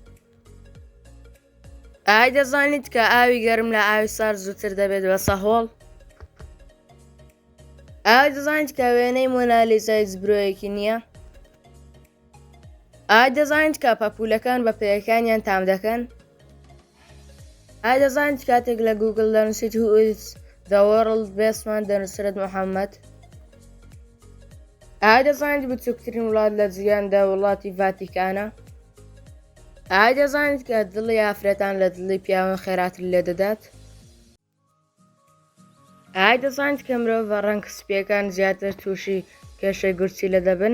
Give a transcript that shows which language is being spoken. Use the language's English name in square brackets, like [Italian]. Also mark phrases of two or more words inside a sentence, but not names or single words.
[Central Kurdish] ئایا دەزانیت کە ئاوی گەرم لە ئاوی سارد زووتر دەبێت بە سەهۆڵ؟ ئایا دەزانیت کە وێنەی مۆنالیزای جبرۆیەکی نییە؟ ئایا دەزانیت کە پەپوولەکان بە پێیەکانیان تام دەکەن؟ ئایا دەزانیت کاتێک لە گوگڵ دەنووسیت [English] Who is the world best- [Central Kurdish] مان دەنووسرێت محەممەد؟ ئایا دەزانیت بچووکترین وڵات لە جیهاندا وڵاتی ڤاتیکانە؟ ئایا دەزانیت کە دڵی ئافرەتان لە دڵی پیاوان خێراتر لێ دەدات؟ ئایا دەزانیت کە مرۆڤ بە ڕەنگ سپیەکان زیاتر تووشی کێشەی گورچی لە دەبن؟